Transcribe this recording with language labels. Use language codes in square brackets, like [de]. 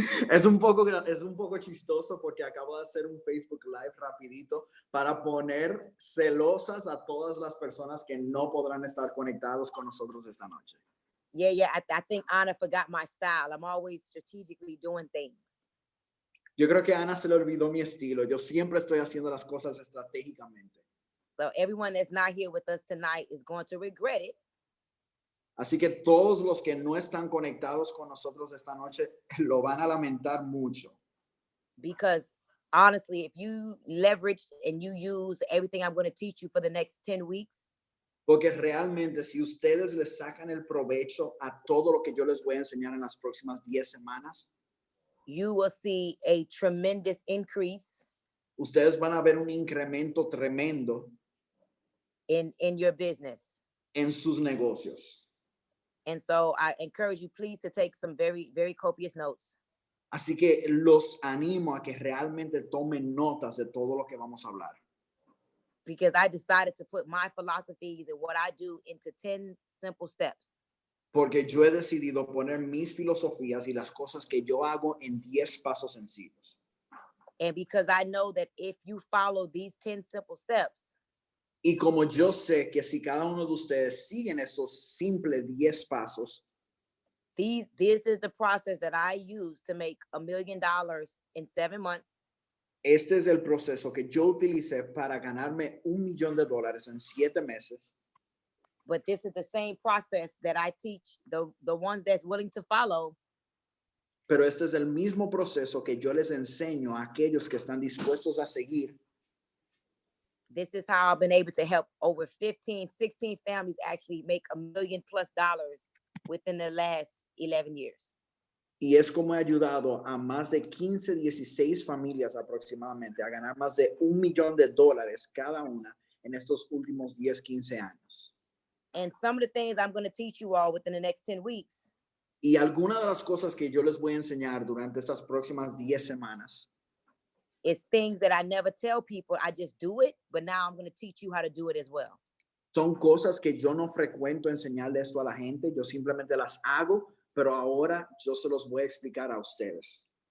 [es] Es un poco chistoso porque acabo de hacer un Facebook Live rapidito para poner celosas a todas las personas que no podrán estar conectados con nosotros esta noche. [en] Yeah. I think Anna forgot my style. I'm always strategically doing things. [es] Yo creo que a Ana se le olvidó mi estilo. Yo siempre estoy haciendo las cosas estratégicamente. [en] So everyone that's not here with us tonight is going to regret it. [es] Así que todos los que no están conectados con nosotros esta noche lo van a lamentar mucho. [en] Because honestly, if you leverage and you use everything I'm going to teach you for the next 10 weeks. [es] Porque realmente si ustedes les sacan el provecho a todo lo que yo les voy a enseñar en las próximas 10 semanas. [en] You will see a tremendous increase. [es] Ustedes van a ver un incremento tremendo. [en] In your business. [es] En sus negocios. [en] And so I encourage you, please, to take some very, very copious notes. [es] Así que los animo a que realmente tomen notas de todo lo que vamos a hablar. [en] Because I decided to put my philosophies and what I do into 10 simple steps. [es] Porque yo he decidido poner mis filosofías y las cosas que yo hago en 10 pasos sencillos. [en] And because I know that if you follow these 10 simple steps. [es] Y como yo sé que si cada uno de ustedes siguen esos simples 10 pasos, [en] this is the process that I use to make $1 million in 7 months. [es] Este es el proceso que yo utilicé para ganarme $1 millón en 7 meses. [en] But this is the same process that I teach the ones that's willing to follow. [es] Pero este es el mismo proceso que yo les enseño a aquellos que están dispuestos a seguir. [en] This is how I've been able to help over 15, 16 families actually make $1 million+ within the last 11 years. [es] Y es como he ayudado a más de 15, 16 familias aproximadamente a ganar más de $1 millón cada una en estos últimos 10, 15 años. [en] And some of the things I'm going to teach you all within the next 10 weeks. [es] Y algunas de las cosas que yo les voy a enseñar durante estas próximas 10 semanas. [en] It's things that I never tell people. I just do it, but now I'm going to teach you how to do it as well. [es] Son cosas que yo no frecuento enseñarle esto a la gente. Yo simplemente las hago, pero ahora yo se los voy a explicar a ustedes.